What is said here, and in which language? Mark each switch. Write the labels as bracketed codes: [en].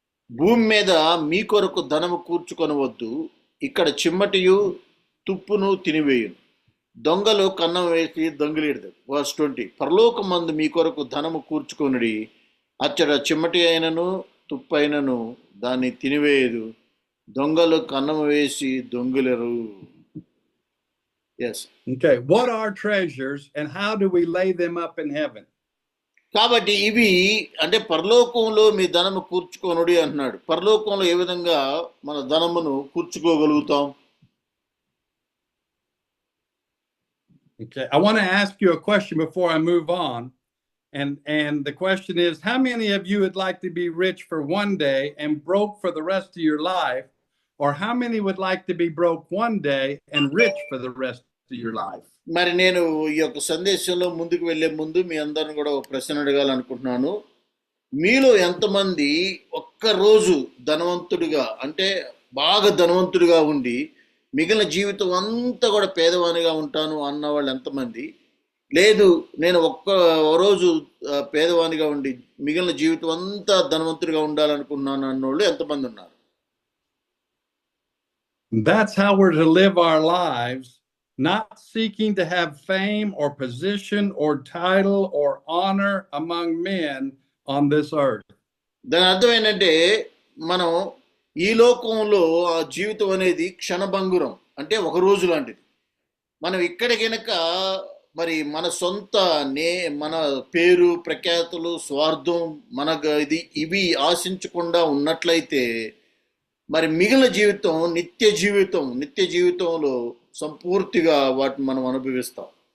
[te] భూమి మీద మీ కొరకు ధనము కూర్చుకొనవద్దు, ఇక్కడ చిమ్మటియు తుప్పును తినివేయును, దొంగలు కన్నం వేసి దొంగిలిడదు. వర్స్ 20. పరలోకమందు మీ కొరకు ధనము కూర్చుకొనుడి, అచ్చట చిమ్మటి అయినను తుప్పు అయినను దాన్ని తినివేయదు, దొంగలు కన్నం వేసి దొంగిలరు. [en] Yes. Okay, what are treasures and how do we lay them up in heaven? [te] కాబట్టి ఇవి అంటే పరలోకంలో మీ ధనము కూర్చుకొనుడి అంటున్నాడు. పరలోకంలో ఏ విధంగా మన ధనమును కూర్చుకోగలుగుతాం? [en] Okay, I want to ask you a question before I move on, And the question is, how many of you would like to be rich for one day and broke for the rest of your life? Or how many would like to be broke one day and rich for the rest of your life? [te] మరి నేను ఈ యొక్క సందేశంలో ముందుకు వెళ్లే ముందు మీ అందరిని కూడా ఒక ప్రశ్న అడగాలనుకుంటున్నాను. మీలో ఎంతమంది ఒక్కరోజు ధనవంతుడిగా, అంటే బాగా ధనవంతుడిగా ఉండి మిగిలిన జీవితం అంతా కూడా పేదవానిగా ఉంటాను అన్న వాళ్ళు ఎంతమంది? లేదు, నేను ఒక్క రోజు పేదవానిగా ఉండి మిగిలిన జీవితం అంతా ధనవంతుడిగా ఉండాలనుకున్నాను అన్నోళ్ళు ఎంతమంది ఉన్నారు? [en] That's how we're to live our lives, not seeking to have fame or position or title or honor among men on this earth. [te] దాని అర్థం ఏంటంటే, మనం ఈ లోకంలో ఆ జీవితం అనేది క్షణభంగురం, అంటే ఒక రోజు లాంటిది. మనం ఇక్కడ కనుక మరి మన సొంత మన పేరు ప్రఖ్యాతులు స్వార్థం మనకు ఇవి ఆశించకుండా ఉన్నట్లయితే మరి మిగిలిన జీవితం నిత్య జీవితంలో సంపూర్తిగా వాటిని మనం అనుభవిస్తాం.